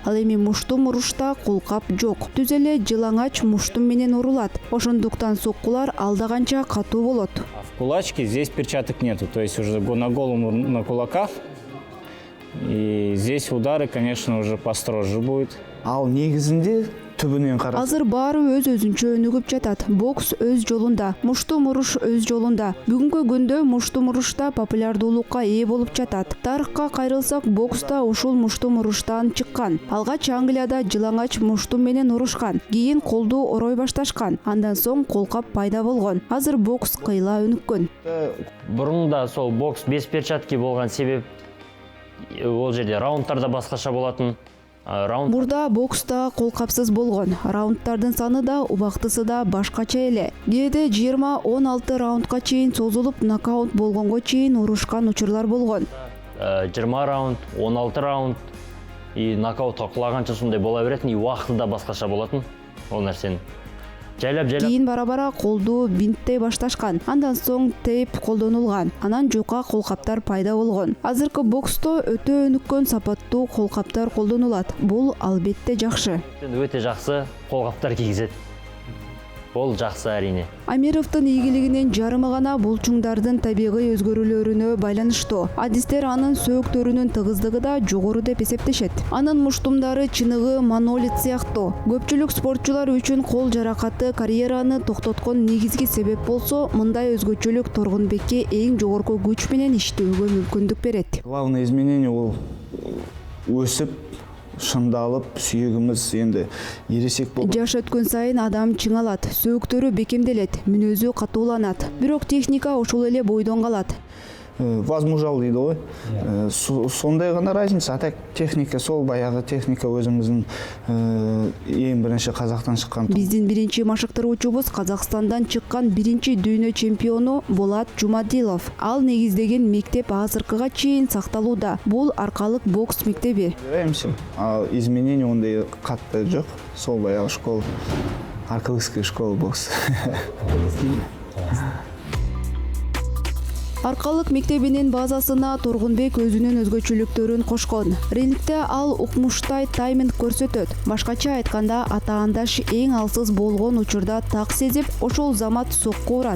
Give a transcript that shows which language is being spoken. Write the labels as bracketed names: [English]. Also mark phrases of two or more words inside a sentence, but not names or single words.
[Kyrgyz] Ал эми мушту мурушта колкап жок. Түз эле жылаңач муштум менен урулат. Ошондуктан соккулар алдаганча катуу болот. [Russian] В кулачке здесь перчаток нету, то есть уже на голом на кулаках. И здесь удары, конечно, уже построже будет. [Kyrgyz] ал негизинде түбүнөн карап. Азыр баары өз-өзүнчө өнүгүп жатат. Бокс өз жолунда, мушту муруш өз жолунда. Бүгүнкү күндө мушту мурушта популярдуулукка ээ болуп жатат. Тарыхка кайрылсак, бокста ушул мушту муруштан чыккан. Алгач Англияда жылаңач мушту менен урушкан. Кийин колду орой башташкан. Андан соң колкап пайда болгон. Азыр бокс кыйла өнүккөн. [Kazakh] Бұрында сол бокс [Russian] без перчатки [Kazakh] болған себеп ол жерде раундтарда басқаша болатын. [Kyrgyz] Мурда бокста колкапсыз болгон. Раундтардын саны да убактысы да башкача эле. Кээде 20-16 раундка чейин созулуп, нокаут болгонго чейин урушкан учурлар болгон. [Kazakh] 20 раунд, 16 раунд и нокаутқа құлағанша сондай бола беретін, и уақыты да басқаша болатын ол нәрсені. [Kyrgyz] Жайлап. Кийин бара-бара колду бинттей башташкан. Андан соң тейп колдонулган. Анан жука колкаптар пайда болгон. Азыркы боксто өтө өнүккөн сапаттуу колкаптар колдонулат. Бул албетте жакшы. [Kazakh] Өте жақсы қолғаптар кигізет. Ол жақсы әрине. [Kyrgyz] Амировдун ийгилигинен жарымы гана булчуңдардын табигый өзгөрүүлөрүнө байланыштуу. Адистер анын сөөктөрүнүн тыгыздыгы да жогору деп эсептешет. Анын муштумдары чыныгы монолит сыяктуу. Көпчүлүк спортчулар үчүн кол жаракаты карьераны токтоткон негизги себеп болсо, мындай өзгөчөлүк Торгунбекке эң жогорку күч менен иштөөгө мүмкүндүк берет. [Russian] Главное изменение [Kazakh] ол өсүп, шындалып, сүйегіміз енді ересек болып. [Kyrgyz] Жаш өткөн сайын адам чыңалат, сөөктөрү бекемделет, мүнөзү катууланат. Бирок техника ошол эле бойдон калат. [Kazakh] Возмужал дейді ғой. Сондай ғана разница. А так техника сол баяғы техника өзіміздің ең бірінші Қазақтан шыққан. [Kyrgyz] Биздин биринчи машыктыруучубуз Казакстандан чыккан биринчи дүйнө чемпиону Болат Жумадилов. Ал негиздеген мектеп азыркыга чейин сакталууда. Бул аркалык бокс мектеби. [Kazakh] Ал изменение ондай катты жок. Сол баяғы школа. [Russian] Аркалыкская школа бокс. [Kyrgyz] Аркалык мектебинин базасына Торгунбек өзүнүн өзгөчөлүктөрүн кошкон. Рингде ал укмуштай тайминг көрсөтөт. Башкача айтканда, атаандаш эң алсыз болгон учурда так сезип, ошол замат сокко урат.